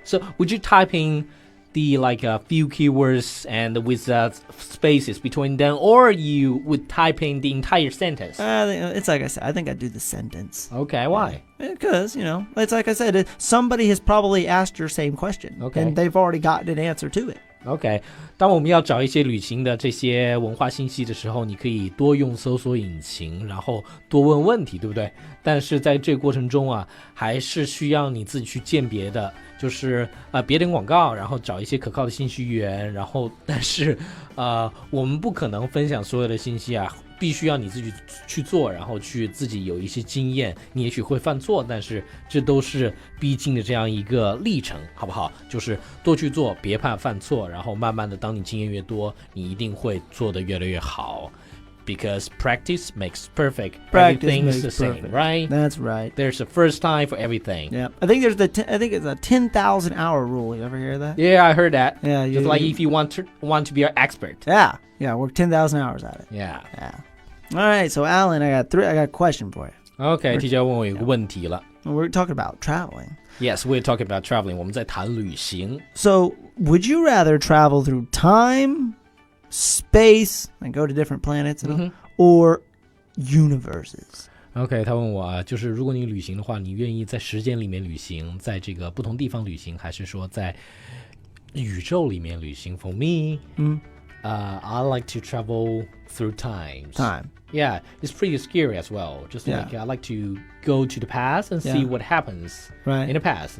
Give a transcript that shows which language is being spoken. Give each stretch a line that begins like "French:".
English: So would you type in the few keywords and with spaces between them, or you would type in the entire sentence? It's like I said, I think I'd do the sentence. Okay, why? Because, it's like I said, somebody has probably asked your same question. Okay. And they've already gotten an answer to it.
Chinese: OK， 当我们要找一些旅行的这些文化信息的时候，你可以多用搜索引擎，然后多问问题，对不对？但是在这个过程中啊，还是需要你自己去鉴别的，就是别点广告，然后找一些可靠的信息源，然后但是我们不可能分享所有的信息啊。必须要你自己去做，然后去自己有一些经验，你也许会犯错，但是这都是必经的这样一个历程，好不好？就是多去做，别怕犯错，然后慢慢的当你经验越多，你一定会做得越来越好。
English: Because practice makes perfect. Everything's the same, right? That's right. There's a first time for everything. Yeah, I think it's a 10,000 hour rule. You ever hear that? Yeah, I heard that. Yeah, just like if you want to be an expert. Yeah, work 10,000 hours at it. Yeah. All right, so Alan, I got a question for you.
Chinese: Okay, 提问我有个问题了。
English: We're talking about traveling. Yes, we're talking about traveling.
Chinese: 我们在谈旅行。
English: So, would you rather travel through time, space, and go to different planets, or universes?
Chinese: OK， 他问我啊，就是如果你旅行的话，你愿意在时间里面旅行，在这个不同地方旅行，还是说在宇宙里面旅行 ？
English: For me, I like to travel through time. Yeah, it's pretty scary as well. Just like I like to go to the past and see what happens in the past.